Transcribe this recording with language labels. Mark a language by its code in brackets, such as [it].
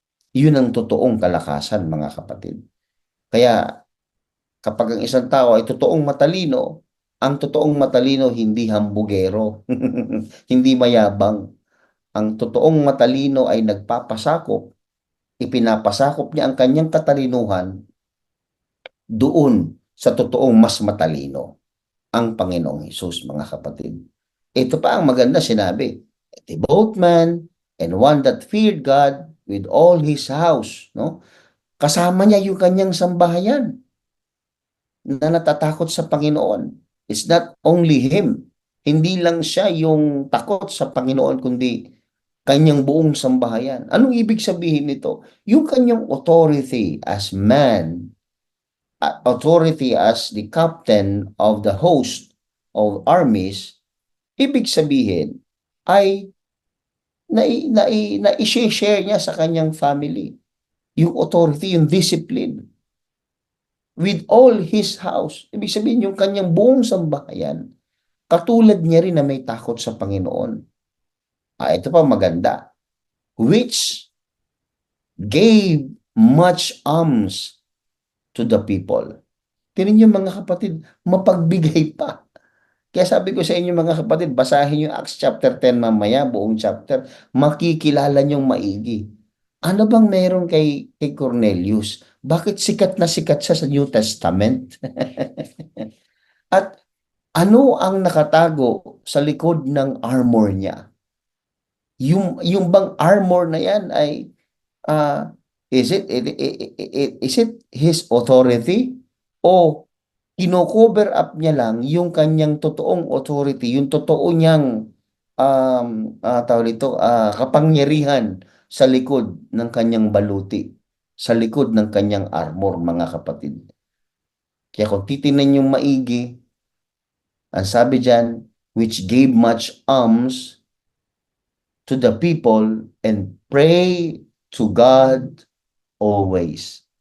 [tl] Yun ang totoong kalakasan, mga kapatid. Kaya kapag ang isang tao ay totoong matalino, ang totoong matalino hindi hambugero, hindi mayabang. Ang totoong matalino ay nagpapasakop, ipinapasakop niya ang kanyang katalinuhan doon sa totoong mas matalino, ang Panginoong Hesus, mga kapatid. Ito pa ang maganda sinabi, [en] a devout man and one that feared God with all his house. [tl] No? Kasama niya yung kanyang sambahayan na natatakot sa Panginoon. [en] It's not only him. [tl] Hindi lang siya yung takot sa Panginoon, kundi kanyang buong sambahayan. Anong ibig sabihin nito? Yung kanyang [en] authority as man, authority as the captain of the host of armies, [tl] ibig sabihin ay na-share niya sa kanyang family. [en] Yung authority, yung discipline with all his house. [tl] Ibig sabihin, yung kanyang buong sambahayan, katulad niya rin na may takot sa Panginoon. Ito pa maganda. [en] Which gave much alms to the people. [tl] Tinan niyo mga kapatid, mapagbigay pa. Kaya sabi ko sa inyo mga kapatid, basahin yung Acts chapter 10 mamaya, buong chapter, makikilala niyong maigi. Ano bang meron kay Cornelius? Bakit sikat na sikat siya sa New Testament? At ano ang nakatago sa likod ng armor niya? Yung bang armor na yan ay [en] is it his authority [tl] o kino-cover up niya lang yung kanyang totoong authority, yung totoo niyang tawag ito, kapangyarihan sa likod ng kanyang baluti, sa likod ng kanyang armor, mga kapatid. Kaya kung titingnan yung maigi, ang sabi diyan, [en] which gave much alms to the people and pray to God always.